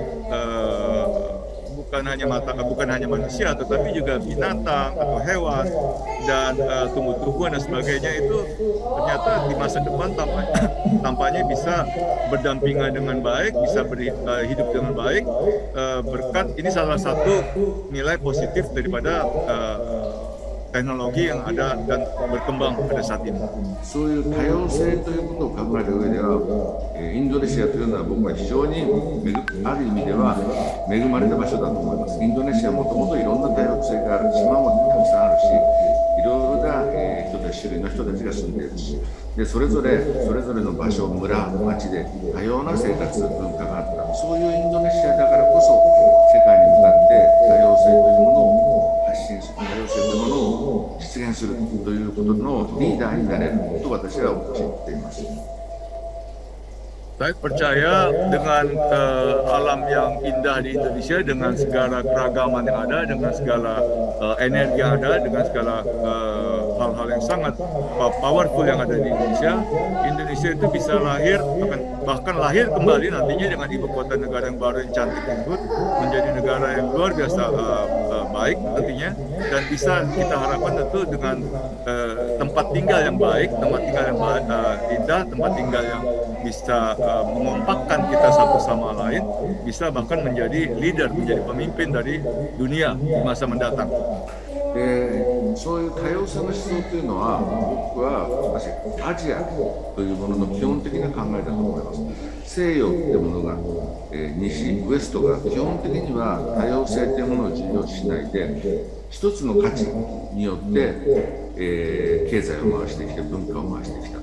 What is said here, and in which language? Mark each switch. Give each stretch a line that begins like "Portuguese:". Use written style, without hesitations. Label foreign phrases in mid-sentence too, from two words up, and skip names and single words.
Indonesian: Bukan hanya manusia, tetapi juga binatang atau hewan dan tumbuh-tumbuhan dan sebagainya itu ternyata di masa depan tampaknya bisa berdampingan dengan baik, bisa hidup dengan baik, berkat ini salah satu nilai positif daripada teknologi yang ada dan berkembang pada saat ini.
Japanese: そういう多様性ということを考えた上では、インドネシアというのは僕は非常にある意味では恵まれた場所だと思います。インドネシアはもともといろんな多様性がある、島もたくさんあるし、いろいろな種類の人たちが住んでいるし、でそれぞれの場所、村、町で多様な生活文化があった。そういうインドネシアだからこそ世界に向かって多様性というものを発信する、多様性というものを実現するということのリーダーになれると私は思っています。
Indonesian: Saya percaya dengan alam yang indah di Indonesia, dengan segala keragaman yang ada, dengan segala energi yang ada, dengan segala hal-hal yang sangat powerful yang ada di Indonesia, Indonesia itu bisa bahkan lahir kembali nantinya dengan ibu kota negara yang baru yang cantik tersebut, menjadi negara yang luar biasa baik nantinya, dan bisa kita harapkan tentu dengan tempat tinggal yang baik, tempat tinggal yang indah, tempat tinggal yang bisa mengompakkan kita satu sama lain, bisa bahkan menjadi leader, menjadi pemimpin dari dunia di masa mendatang.
Japanese: そういう多様性の思想というのは僕はアジアというものの基本的な考えだと思います。西洋というものが、西ウエストが基本的には多様性というものを重要視しないで、一つの価値によって、経済を回してきて文化を回してきた。